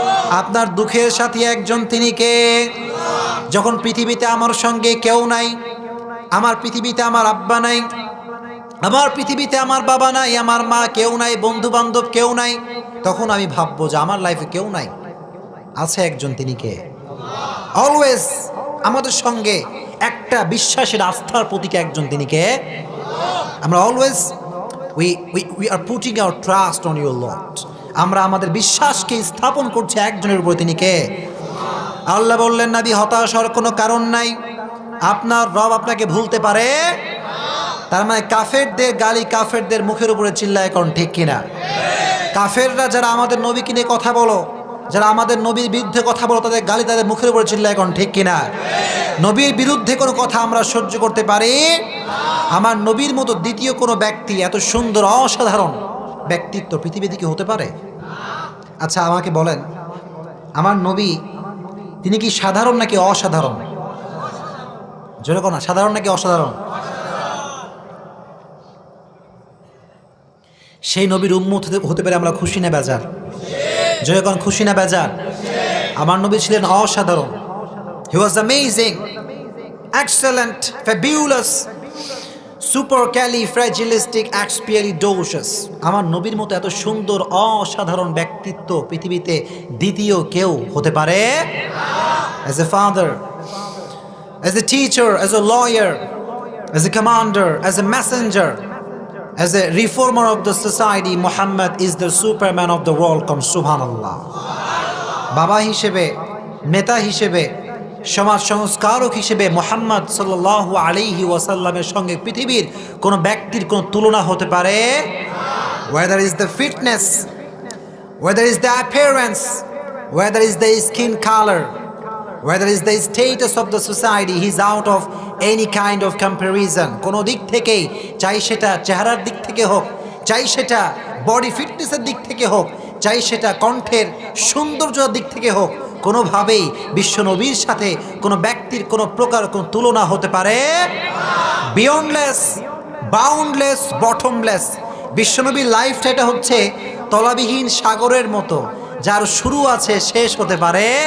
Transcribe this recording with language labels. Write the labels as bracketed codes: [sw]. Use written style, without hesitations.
[bn] আপনার দুঃখের সাথী একজন, তিনি কে? যখন পৃথিবীতে আমার সঙ্গে কেউ নাই, আমার পৃথিবীতে আমার আব্বা নাই, আমার পৃথিবীতে আমার বাবা নাই, আমার মা কেউ নাই, বন্ধু বান্ধব কেউ নাই, তখন আমি ভাববো যে আমার লাইফে কেউ নাই, আছে একজন, তিনি কে? অলওয়েজ আমাদের সঙ্গে একটা বিশ্বাসের আস্থার প্রতীক একজন, তিনি কে? আমরা always [en] we are putting our trust on your Lord. [bn] আমরা আমাদের বিশ্বাসকে স্থাপন করছি একজনের উপর, তিনি কে? আল্লাহ বললেন, নবী হতাশ হওয়ার কোনো কারণ নাই, আপনার রব আপনাকে ভুলতে পারে। তার মানে কাফেরদের গালি কাফেরদের মুখের উপরে চিল্লায়, কোন ঠিক কিনা? কাফেররা যারা আমাদের নবীকে নিয়ে কথা বলো, যারা আমাদের নবীর বিরুদ্ধে কথা বলো, তাদের গালি তাদের মুখের উপরে চিল্লায়, কোন ঠিক কিনা? নবীর বিরুদ্ধে কোনো কথা আমরা সহ্য করতে পারি? আমার নবীর মতো দ্বিতীয় কোনো ব্যক্তি এত সুন্দর অসাধারণ ব্যক্তিত্ব পৃথিবীতে কি হতে পারে? আচ্ছা আমাকে বলেন, আমার নবী তিনি কি সাধারণ নাকি অসাধারণ? জোরে কোন, সাধারণ নাকি অসাধারণ? সেই নবীর উম্মত হতে পারে আমরা খুশি না বেজার? জোরে কোন, খুশি না বেজার? আমার নবী ছিলেন অসাধারণ। [en] He was amazing, excellent, fabulous, supercalifragilisticexpialidocious. [bn] আমার নবীর মতো এত সুন্দর অসাধারণ ব্যক্তিত্ব পৃথিবীতে দ্বিতীয় কেউ হতে পারে? [en] As a father, as a teacher, as a lawyer, as a commander, as a messenger, as a reformer of the society, Muhammad is the superman of the world. Come subhanallah. [bn] বাবা হিসেবে, নেতা হিসেবে, সমাজ সংস্কারক হিসেবে মুহাম্মদ সাল্লাল্লাহু আলাইহি ওয়াসাল্লামের সঙ্গে পৃথিবীর কোন ব্যক্তির কোন তুলনা হতে পারে? [en] Whether is the fitness, whether is the appearance, whether is the skin color, whether is the status of the society, he's out of any kind of comparison. [bn] কোনো দিক থেকেই, চাই সেটা চেহারার দিক থেকে হোক, চাই সেটা বডি ফিটনেসের দিক থেকে হোক, চাই সেটা কণ্ঠের সৌন্দর্যের দিক থেকে হোক, কোনোভাবেই বিশ্বনবীর সাথে কোনো ব্যক্তির কোনো প্রকার কোনো তুলনা হতে পারে? [en] Beyondless, boundless, bottomless. [bn] বিশ্বনবীর লাইফটা এটা হচ্ছে তলাবিহীন সাগরের মতো, যার শুরু আছে শেষ হতে পারে।